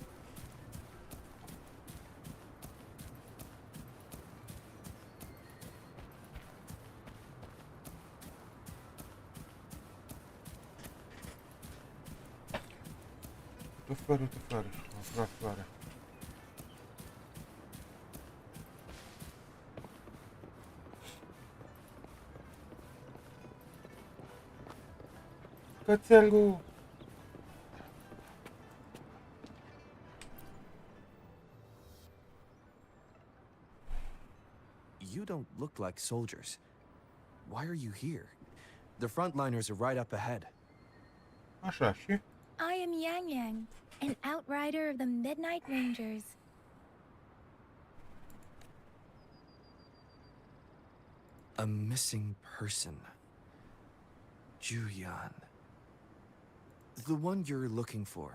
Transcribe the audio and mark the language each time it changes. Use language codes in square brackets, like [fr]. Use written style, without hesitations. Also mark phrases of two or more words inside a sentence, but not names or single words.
[ro] Uite floare. Am furat floarea. Cățelul! [en] You don't look like soldiers. Why are you here? The frontliners are right up ahead. [ro] Așa, și? [en] I am Yang Yang, an outrider of the Midnight Rangers. A missing person. Juyan. The one you're looking for.